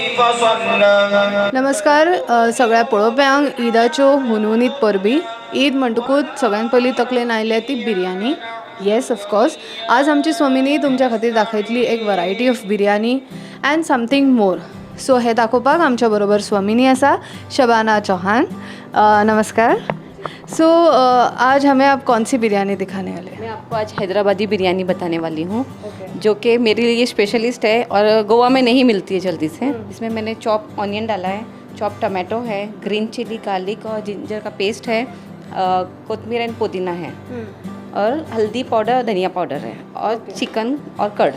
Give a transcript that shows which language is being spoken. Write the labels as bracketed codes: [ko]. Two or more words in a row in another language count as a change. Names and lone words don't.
[kok] नमस्कार सगळ्या पळोवप्यांक ईदाच्यो हुनहुनीत परबी. ईद म्हणटकूच सगळ्यान पयलीं तकलेन आयल्या ती बिरयानी. [en] yes of course [kok] आज आमची स्वामिनी तुमच्या खातीर दाखयतली एक [en] variety of biryani and something more. [kok] सो हे दाखोवपाक आमच्या बरोबर स्वामिनी आसा, शबाना चौहान. नमस्कार. [hi] सो आज हमें आप कौन सी बिरयानी दिखाने वाले हैं? मैं आपको आज हैदराबादी बिरयानी बताने वाली हूँ, जो कि मेरे लिए स्पेशलिस्ट है और गोवा में नहीं मिलती है जल्दी से. इसमें मैंने [en] chopped onion [hi] डाला है, [en] chopped tomato [hi] है, [en] green chili, [hi] गार्लिक और जिंजर का पेस्ट है, कोतमीर एंड पुदीना है, और हल्दी पाउडर, धनिया पाउडर है, और चिकन और कर्ड.